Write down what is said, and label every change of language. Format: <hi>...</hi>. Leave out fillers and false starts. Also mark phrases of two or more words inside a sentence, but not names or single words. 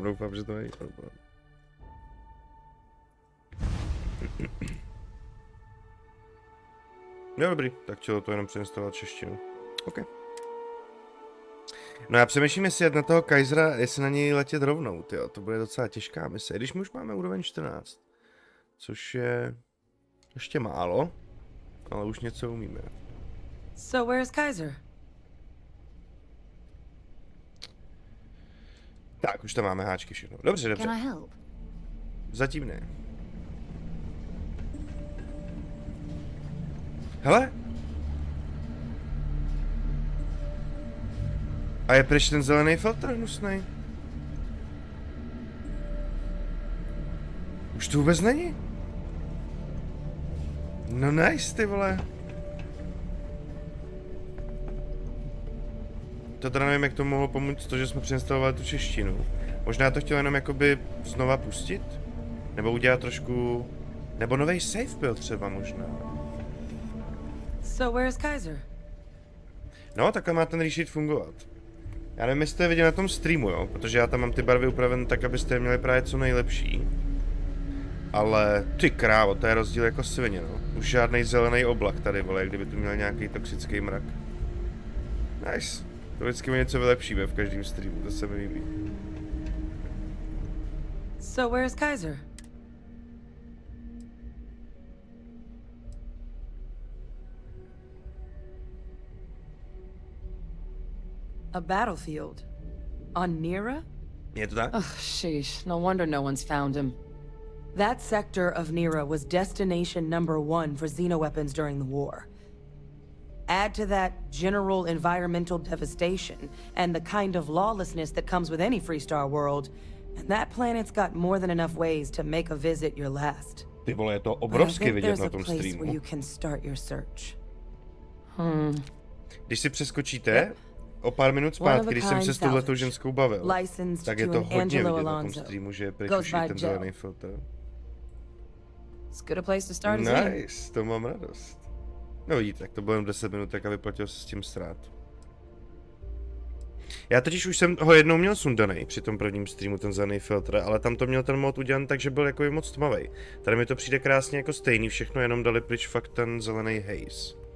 <cs>Doufám, že to není problém. No dobrý, tak chtělo to jenom přeinstalovat češtinu. OK. No já přemýšlím, jestli jet na toho Kaisera, jestli na něj letět rovnou, tyjo. To bude docela těžká mise, když my už máme úroveň 14. Což je ještě málo. Ale už něco umíme.</cs> <en>So where's Kaiser?</en> <cs>Tak, už tam máme háčky všechno. Dobře, dobře.</cs> <en>Can I help?</en> <cs>Zatím ne. Hele! A je pryč ten zelený filtr hnusnej? Už to vůbec není? No nice, ty vole. To teda nevím, jak to mohlo pomoct to, že jsme přeinstalovali tu češtinu. Možná to chtěl jenom jakoby znova pustit? Nebo udělat trošku... Nebo nový save byl třeba možná.</cs> <en>So where's Kaiser?</en> <cs>No, takhle má ten resheet fungovat. Já nevím, jestli jste viděli na tom streamu, jo? Protože já tam mám ty barvy upravené tak, abyste je měli právě co nejlepší. Ale ty krávo, to je rozdíl jako svině, no. Už žádný zelený oblak tady, vole, kdyby tu měl nějaký toxický mrak. Nice. To vždycky něco vylepšíme v každém streamu, to se mi líbí.</cs> <en>So where's Kaiser? A battlefield. On Nira?</en> <cs>Je to tak?</cs> <en>Ugh, sheesh. No wonder no one's found him. That sector of Nira was destination #1 for xenoweapons during the war. Add to that general environmental devastation and the kind of lawlessness that comes with any Freestar world, and that planet's got more than enough ways to make a visit your last.</en> <cs>Ty vole, je to obrovsky vidět na tom streamu.</cs> <en>Where you can start your search.</en> <cs>Když si přeskočíte o pár minut zpátky, když jsem se s touhletou ženskou bavil, tak je to hodně vidět na tom streamu, že je pryč už i ten zelený filtr.</cs> <en>As good a place to start as any.</en> <cs>Nice, to mám radost. No vidíte, tak to bylo jen 10 minut, a vyplatil se s tím strát. Já totiž už jsem ho jednou měl sundaný při tom prvním streamu, ten zelený filtr, ale tam to měl ten mod udělaný, takže byl jako moc tmavej. Tady mi to přijde krásně jako stejný, všechno jenom dali pryč fakt ten zelený haze.</cs>